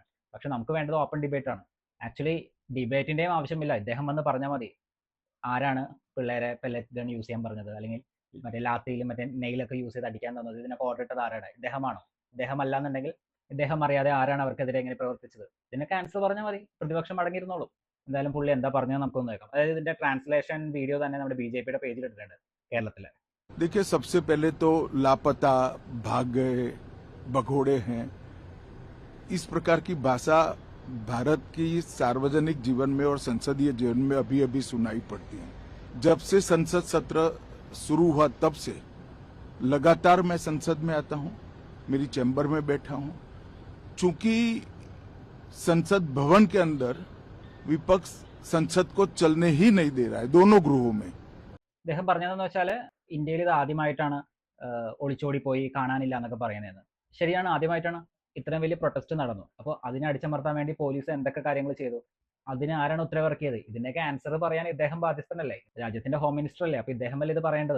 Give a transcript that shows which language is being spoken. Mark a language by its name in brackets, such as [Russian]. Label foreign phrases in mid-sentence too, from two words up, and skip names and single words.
[Malayalam] പക്ഷെ നമുക്ക് വേണ്ടത് [English] open debate [Malayalam] ആണ്. ആക്ച്വലി ഡിബേറ്റിന്റെയും ആവശ്യമില്ല, ഇദ്ദേഹം വന്ന് പറഞ്ഞാൽ മതി ആരാണ് പിള്ളേരെ [English] pellet gun use [Malayalam] ചെയ്യാൻ പറഞ്ഞത്, അല്ലെങ്കിൽ മറ്റേ ലാത്തിയിലും മറ്റേ നെയിലൊക്കെ യൂസ് ചെയ്ത് അടിക്കാൻ തന്നത്, ഇതിനൊക്കെ ഓർഡർ ഇട്ടത് ആരാണ്? ഇദ്ദേഹമാണോ? ഇദ്ദേഹം അല്ല എന്നുണ്ടെങ്കിൽ ഇദ്ദേഹം അറിയാതെ ആരാണ് അവർക്കെതിരെ എങ്ങനെ പ്രവർത്തിച്ചത്? ഇതിനൊക്കെ ആൻസർ പറഞ്ഞാൽ മതി, പ്രതിപക്ഷം അടങ്ങിയിരുന്നോളൂ. എന്തായാലും പുള്ളി എന്താ പറഞ്ഞത് നമുക്കൊന്ന് നോക്കാം. അതായത് ഇതിന്റെ [English] translation video [Malayalam] തന്നെ നമ്മുടെ BJP പേജിൽ ഇട്ടിട്ടുണ്ട് കേരളത്തിലെ. [Hindi] देखिए, सबसे पहले तो लापता, भाग गए, भगोड़े हैं, इस प्रकार की भाषा भारत की सार्वजनिक जीवन में और संसदीय जीवन में अभी अभी सुनाई पड़ती है। जब से संसद सत्र शुरू हुआ तब से लगातार मैं संसद में आता हूं, मेरी चैम्बर में बैठा हूं। चूंकि संसद भवन के अंदर विपक्ष संसद को चलने ही नहीं दे रहा है, दोनों गृहों में। [Malayalam] അദ്ദേഹം പറഞ്ഞതെന്ന് വെച്ചാൽ ഇന്ത്യയിൽ ഇത് ആദ്യമായിട്ടാണ് ഒളിച്ചോടി പോയി കാണാനില്ല എന്നൊക്കെ പറയുന്നത്. ശരിയാണ്, ആദ്യമായിട്ടാണ്. ഇത്രയും വലിയ പ്രൊട്ടസ്റ്റ് നടന്നു. അപ്പോൾ അതിനെ അടിച്ചമർത്താൻ വേണ്ടി പോലീസ് എന്തൊക്കെ കാര്യങ്ങൾ ചെയ്തു, അതിന് ആരാണ് ഉത്തരവിറക്കിയത്? ഇതിന്റെയൊക്കെ ആൻസർ പറയാൻ ഇദ്ദേഹം ബാധ്യസ്ഥനല്ലേ? രാജ്യത്തിന്റെ [English] home minister [Malayalam] അല്ലേ? അപ്പൊ ഇദ്ദേഹം അല്ലേ ഇത് പറയേണ്ടത്?